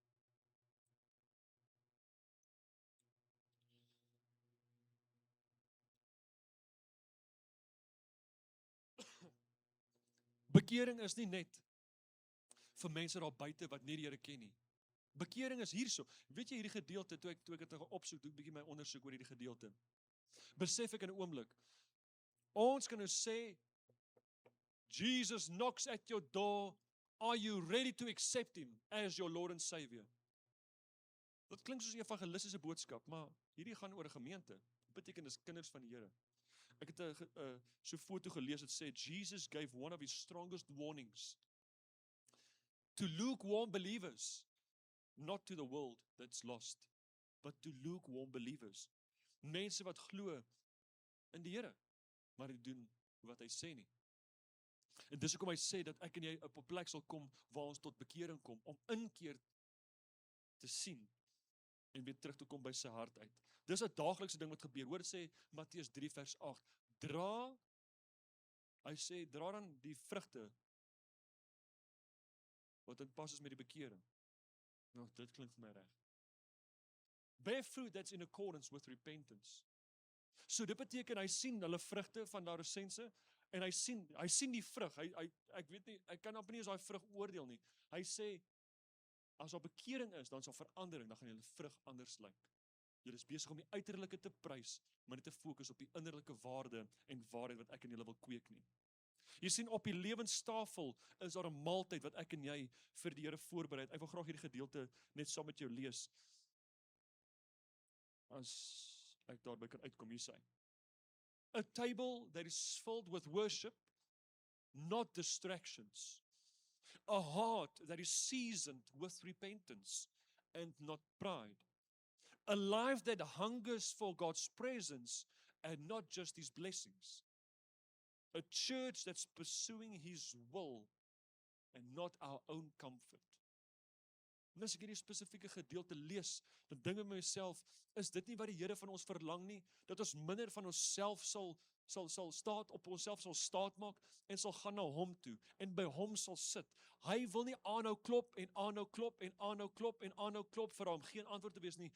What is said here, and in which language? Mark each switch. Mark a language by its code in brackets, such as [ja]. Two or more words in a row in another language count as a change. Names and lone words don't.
[af] Bekering is nie net vir mense daar buite wat nie die Here ken nie. Bekering is hierso. Weet jy hierdie gedeelte, toe ek dit gaan opsoek, toe ek bietjie my ondersoek oor hierdie gedeelte, besef ek in 'n oomblik, ons kan nou sê, [en] Jesus knocks at your door, are you ready to accept Him as your Lord and Savior? [af] Dit klink soos 'n evangelistiese boodskap, maar hierdie gaan oor 'n gemeente. Dit beteken dis kinders van die Here. Ek het so 'n foto gelees wat sê, [en] Jesus gave one of His strongest warnings to lukewarm believers, not to the world that's lost, but to lukewarm believers. [af] Mense wat glo in die Here, maar die doen wat hy sê nie. En dis hoekom hy sê dat ek en jy op 'n plek sal kom waar ons tot bekering kom, om inkeer te sien en weer terug te kom by sy hart uit. Dis 'n daaglikse ding wat gebeur. Hoor sê Matteus 3 vers 8, hy sê, dra dan die vrugte wat in pas is met die bekering. Nou, dit klink vir my reg. [en] Bear fruit that's in accordance with repentance. [af] So dit beteken, hy sien hulle vrugte van daar resense, en hy sien die vrug, ek weet nie, ek kan amper nie as daai vrug oordeel nie. Hy sê, as daar bekering is, dan sal verandering, dan gaan julle vrug anders lyk. Julle is besig om die uiterlike te prys, maar nie te fokus op die innerlike waarde en waarheid wat ek en julle wil kweek nie. Jy sien, op die lewenstafel is daar 'n maaltyd wat ek en jy vir die Here voorberei het. Ek wil graag hierdie gedeelte net saam met jou lees. As ek daarby kan uitkom, hier sê. [en] A table that is filled with worship, not distractions. A heart that is seasoned with repentance and not pride. A life that hungers for God's presence and not just His blessings. A church that's pursuing His will and not our own comfort. [af] En as ek hierdie spesifieke gedeelte lees, dan dink ek myself, is dit nie wat die Here van ons verlang nie, dat ons minder van onsself sal staat maak, en sal gaan na hom toe, en by hom sal sit. Hy wil nie aanhou klop, en aanhou klop, en aanhou klop, en aanhou klop vir hom, geen antwoord te wees nie.